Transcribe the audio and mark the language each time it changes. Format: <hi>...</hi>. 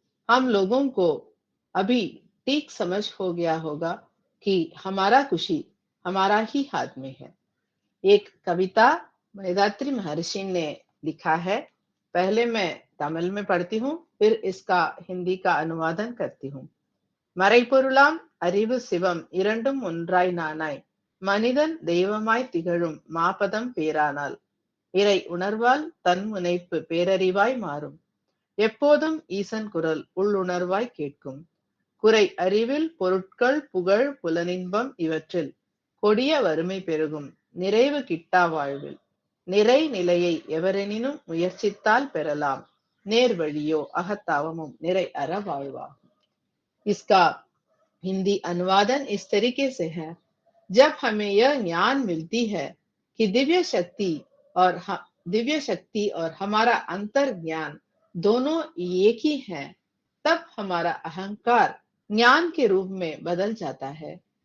<hi>हम लोगों को अभी ठीक समझ हो गया होगा कि हमारा खुशी हमारा ही हाथ में है। एक कविता वेदात्री महर्षि ने लिखा है। पहले मैं तमिल में पढ़ती हूँ, फिर इसका हिंदी का अनुवादन करती हूँ।</hi> <ta>மறைபொருளாம் அறிவு சிவம் இரண்டும் ஒன்றாய் நானாய் மனிதன் தெய்வமாய் திகழும் மாபதம் பேரானால் இறை உணர்வால் தன்முனைப்பு பேரறிவாய் மாறும் எப்போதும் ஈசன் குரல் உள்ளுணர்வாய் கேட்கும் குறை அறிவில் பொருட்கள் புகழ் புலனின்பம் இவற்றில் கொடிய வறுமை பெருகும் நிறைவு கிட்டா வாழ்வில் நிறை நிலையை எவரெனினும் முயற்சித்தால் பெறலாம் நேர் வழியோ அகத்தாவமும் நிறை அற வாழ்வாகும்।</ta> <hi>इसका हिंदी अनुवादन इस तरीके से है। जब हमें यह ज्ञान मिलती है कि और दिव्य शक्ति और हमारा अंतर ज्ञान दोनों एक ही हैं, तब हमारा अहंकार ज्ञान के रूप में बदल जाता है।</hi>